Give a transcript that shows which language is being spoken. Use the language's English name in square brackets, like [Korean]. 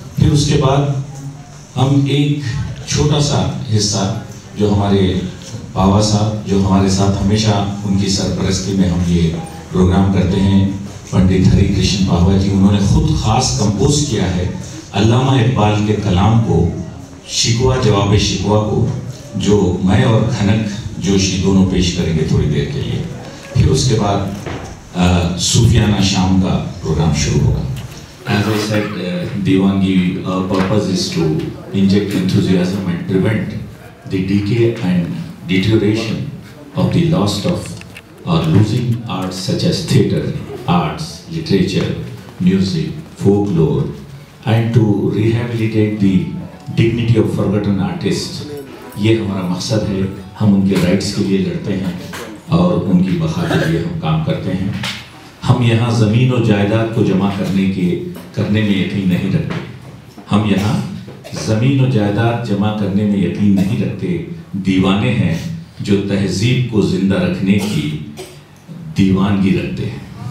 [Hindi] फिर उसके बाद हम एक छोटा सा हिस्सा जो हमारे बाबा साहब, जो हमारे साथ हमेशा उनकी सरपरस्ती में हम ये प्रोग्राम करते हैं, पंडित हरि कृष्ण पावा जी, उन्होंने खुद ख़ास कंपोज किया है अल्लामा इकबाल के कलाम को, शिकवा जवाब शिकवा को, जो मैं और खनक जोशी दोनों पेश करेंगे थोड़ी देर के लिए। फिर उसके बाद सूफियाना शाम का प्रोग्राम शुरू होगा। [English] As I said, दीवानगी purpose is to inject enthusiasm and prevent the decay and deterioration of the loss of or losing arts such as theatre, arts, literature, music, folklore, and to rehabilitate the dignity of forgotten artists। [Hindi] ये हमारा मकसद है। हम उनके rights के लिए लड़ते हैं और उनकी बका के लिए हम काम करते हैं। हम यहाँ ज़मीन और जायदाद को जमा करने में यकीन नहीं रखते। हम यहाँ ज़मीन और जायदाद जमा करने में यकीन नहीं रखते। दीवाने हैं जो तहजीब को ज़िंदा रखने की दीवानगी रखते हैं।